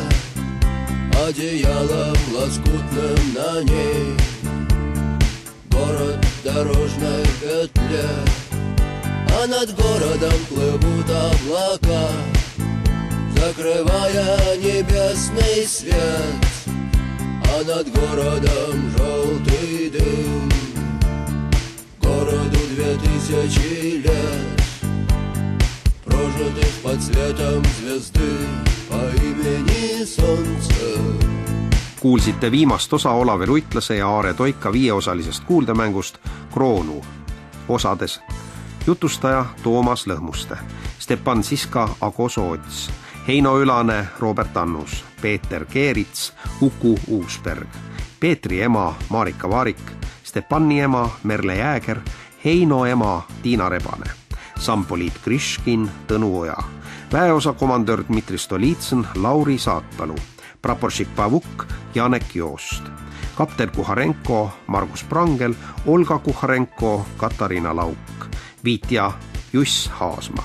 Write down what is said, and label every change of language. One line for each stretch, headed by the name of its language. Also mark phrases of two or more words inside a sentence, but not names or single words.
Russian: одеялом лоскутным на ней город в дорожной петле, а над городом плывут облака, закрывая небесный свет, а над городом желтый дым. Городу 2000 лет, прожитых под светом звезды по имени Солнце.
Estonian: Kuulsite viimast osa Olavi Ruitlase ja Aare Toika 5-osalisest kuuldemängust Kroonu. Osades jutustaja Toomas Lõhmuste, Stepan Siska Ago Soots, Heino Ülane Robert Annus, Peeter Keerits Uku Uusberg, Peetri ema Marika Vaarik, Stepani ema Merle Jääger, Heino ema Tiina Rebane, sampoliit Kriškin Tõnu Oja, väeosa komandör Dmitri Stolitsõn Lauri Saatpalu, praporšik Pavuk Janek Joost, kapten Kuharenko Margus Prangel, Olga Kuharenko Katariina Lauk, viitja Juss Haasma.